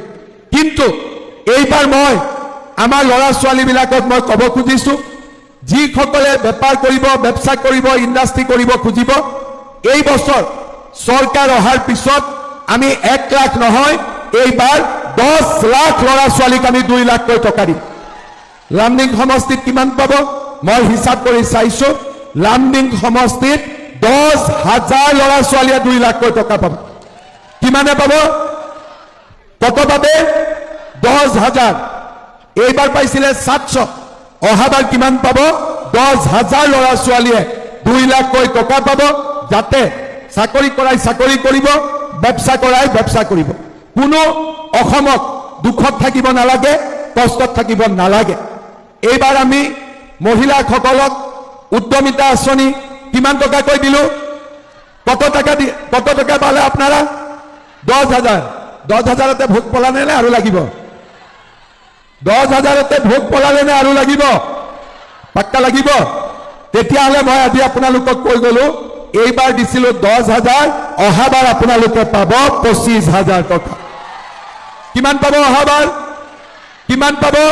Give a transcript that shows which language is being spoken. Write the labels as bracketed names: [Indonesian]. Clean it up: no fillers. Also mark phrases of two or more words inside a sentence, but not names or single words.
[Assamese] কিন্তু এইবাৰ মই আমাৰ ল'ৰা ছোৱালীবিলাকক মই ক'ব খুজিছোঁ, যিসকলে বেপাৰ কৰিব, ব্যৱসা কৰিব, ইণ্ডাষ্ট্ৰি কৰিব খুজিব, এই বছৰ চৰকাৰ অহাৰ পিছত আমি 1 লাখ নহয়, এইবাৰ 10 লাখ ল'ৰা ছোৱালীক আমি 2 লাখকৈ টকা দিম। লামডিং সমষ্টিত কিমান পাব? মই হিচাপ কৰি চাইছোঁ, লামডিং সমষ্টিত 10,000 ল'ৰা ছোৱালীয়ে 2 লাখকৈ টকা পাব। কিমানে পাব? [Bangla] কত পাবে? [Assamese] 10,000। এইবাৰ পাইছিলে 700, অহাবাৰ কিমান পাব? 10,000 ল'ৰা ছোৱালীয়ে 2 লাখকৈ টকা পাব, যাতে চাকৰি কৰাই চাকৰি কৰিব, ব্যৱসা কৰাই ব্যৱসা কৰিব। কোনো অসমত দুখত থাকিব নালাগে, কষ্টত থাকিব নালাগে। এইবাৰ আমি মহিলাসকলক উদ্যমিতা আঁচনি কিমান টকাকৈ দিলোঁ? [Bangla] কত টাকা পালে আপনারা? [Assamese] 10,000। 10,000তে ভোগ পলালে নে আৰু লাগিব? 10,000তে ভোগ পলালে নে আৰু লাগিব? পাক্কা লাগিব? তেতিয়াহ'লে মই আজি আপোনালোকক কৈ গ'লো, এইবাৰ দিছিলোঁ 10,000, অহাবাৰ আপোনালোকে পাব 25,000 টকা। কিমান পাব অহাবাৰ? কিমান পাব?